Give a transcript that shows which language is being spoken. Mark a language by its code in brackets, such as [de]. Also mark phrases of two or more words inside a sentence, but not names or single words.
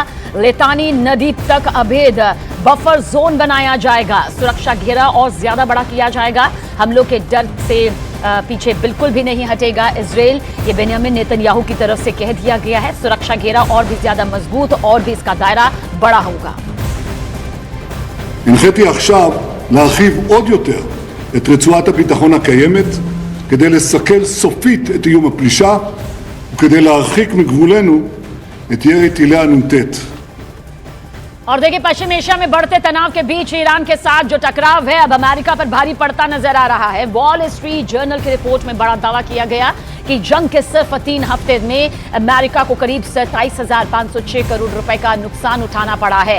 [hi] लितानी नदी तक अभेद [en] buffer zone [hi] बनाया जाएगा, सुरक्षा घेरा और ज्यादा बड़ा किया जाएगा, हमलों के डर से पीछे बिल्कुल भी नहीं हटेगा इजरायल, ये बेंयामिन नेतन्याहू की तरफ से कह दिया गया है। सुरक्षा घेरा और भी ज्यादा मजबूत और भी इसका दायरा बड़ा होगा। [he] הנחיתי עכשיו להרחיב עוד יותר את רצועת הביטחון הקיימת כדי לסכל סופית את איום הפלישה וכדי להרחיק מגבולנו את ירי טילי הנ"ט। [hi] और देखिए, पश्चिम एशिया में बढ़ते तनाव के बीच ईरान के साथ जो टकराव है अब अमेरिका पर भारी पड़ता नजर आ रहा है। वॉल स्ट्रीट जर्नल की रिपोर्ट में बड़ा दावा किया गया कि जंग के सिर्फ 3 हफ्ते में अमेरिका को करीब 27,506 करोड़ रुपए का नुकसान उठाना पड़ा है।